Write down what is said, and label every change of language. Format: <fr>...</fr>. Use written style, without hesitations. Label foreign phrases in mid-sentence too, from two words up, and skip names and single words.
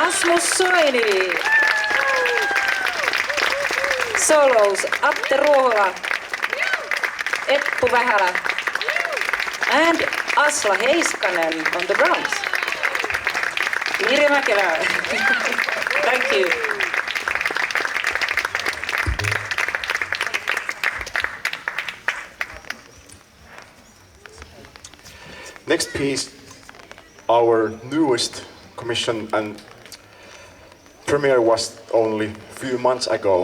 <en>Rasmus Soini. Solos Atte Ruohola, Eppu Vähälä, and Asla Heiskanen on the drums. Mirja Mäkelä. Thank you. Next piece, our newest commission and premiere was only a few months ago.</en>